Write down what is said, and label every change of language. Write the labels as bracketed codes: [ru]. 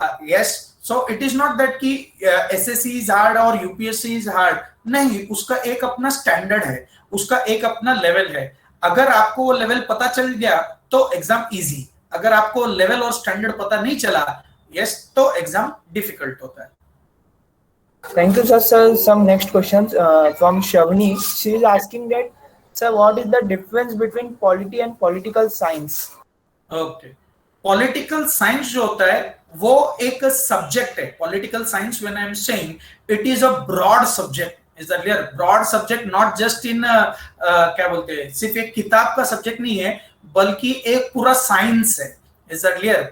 [hi] Yes, [en] so it is not that [hi] कि SSC is hard और UPSC is hard, नहीं, उसका एक अपना स्टैंडर्ड है, उसका एक अपना लेवल है। अगर आपको वो लेवल पता चल गया तो एग्जाम इजी, अगर आपको लेवल और स्टैंडर्ड पता नहीं चला, यस, तो एग्जाम डिफिकल्ट होता है। [en] Thank you, sir. Sir, some next questions from Shavni. She is asking that, sir, what is the difference between polity and political science? [hi] Okay, political science जो होता है वो एक सब्जेक्ट है। [en] Political science, when I am saying, it is a broad subject. Is that clear? [hi] Broad subject, [en] not just in [hi] क्या बोलते हैं, सिर्फ एक किताब का सब्जेक्ट नहीं है, बल्कि एक पूरा साइंस है। [en] Is that clear?